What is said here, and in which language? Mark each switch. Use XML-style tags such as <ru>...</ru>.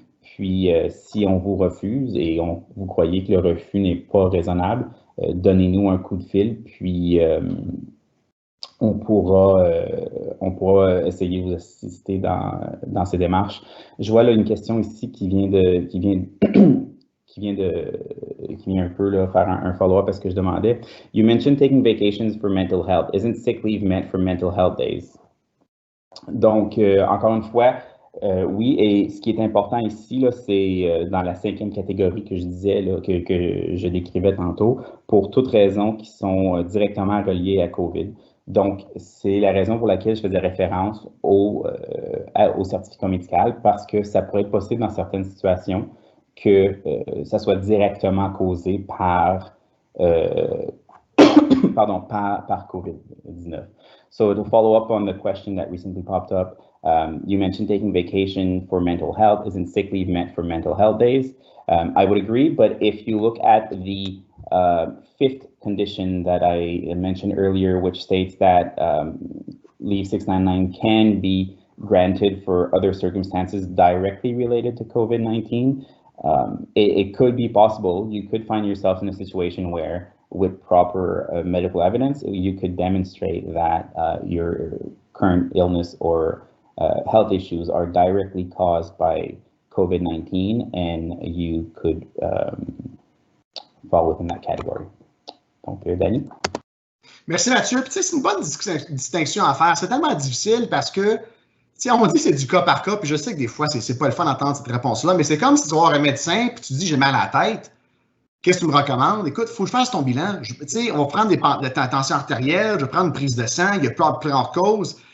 <fr>Puis, si on vous refuse et vous croyez que le refus n'est pas raisonnable, donnez-nous un coup de fil, puis on pourra essayer de vous assister dans ces démarches. Je vois là une question ici qui vient un peu là, faire un follow-up à ce que je demandais.</fr> <en>You mentioned taking vacations for mental health. Isn't sick leave meant for mental health days?</en> <fr>Donc, encore une fois, oui, et ce qui est important ici, là, c'est dans la 5e catégorie que je disais, là, que je décrivais tantôt, pour toutes raisons qui sont directement reliées à COVID. Donc, c'est la raison pour laquelle je faisais référence au certificat médical, parce que ça pourrait être possible dans certaines situations que ça soit directement causé par par COVID-19.</fr> <en>So to follow up on the question that recently popped up, you mentioned taking vacation for mental health. Isn't sick leave meant for mental health days? I would agree, but if you look at the 5th condition that I mentioned earlier, which states that leave 699 can be granted for other circumstances directly related to COVID-19. It could be possible. You could find yourself in a situation where, with proper medical evidence, you could demonstrate that your current illness or health issues are directly caused by COVID-19, and you could fall within that category.</en> <fr>Donc, Danny? Merci Mathieu. Puis, c'est une bonne distinction à faire. C'est tellement difficile parce que, on dit que c'est du cas par cas, puis je sais que des fois, c'est pas le fun d'entendre cette réponse-là, mais c'est comme si tu vas voir un médecin, puis tu te dis j'ai mal à la tête. Qu'est-ce que tu me recommandes? Écoute, il faut que je fasse ton bilan. On va prendre de ta tension artérielle, je vais prendre une prise de sang, il y a plusieurs causes.</fr>